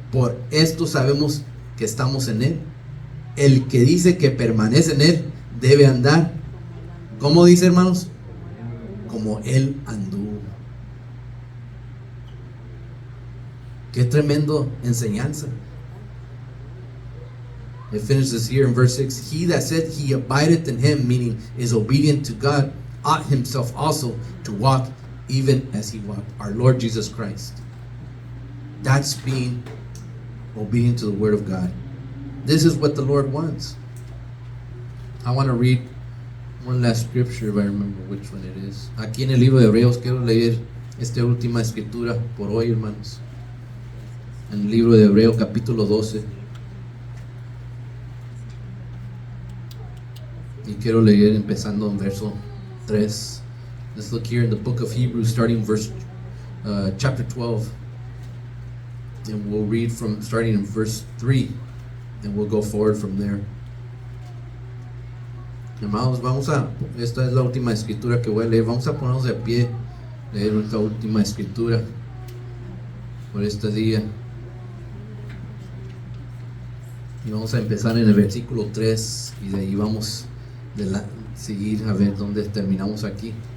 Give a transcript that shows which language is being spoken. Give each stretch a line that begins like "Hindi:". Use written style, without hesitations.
Spanish: Por esto sabemos que estamos en él. El que dice que permanece en él debe andar, ¿cómo dice, hermanos? Como él anduvo. Qué tremendo enseñanza.
English: It finishes here in verse 6. He that said he abideth in him, meaning is obedient to God, ought himself also to walk even as he walked. Our Lord Jesus Christ. That's being obedient to the word of God. This is what the Lord wants. I want to read one last scripture, if I remember which one it is.
Spanish: Aquí en el libro de Hebreos quiero leer esta última escritura por hoy, hermanos. En el libro de Hebreos capítulo 12. Y quiero leer empezando en verso 3.
English: Let's look here in the book of Hebrews, starting verse chapter 12, and we'll read from starting in verse 3, and we'll go forward from there.
Spanish: Hermanos, esta es la última escritura que voy a leer. Vamos a ponernos de pie, leer esta última escritura por este día. Y vamos a empezar en el versículo 3 y de ahí vamos seguir a ver dónde terminamos aquí.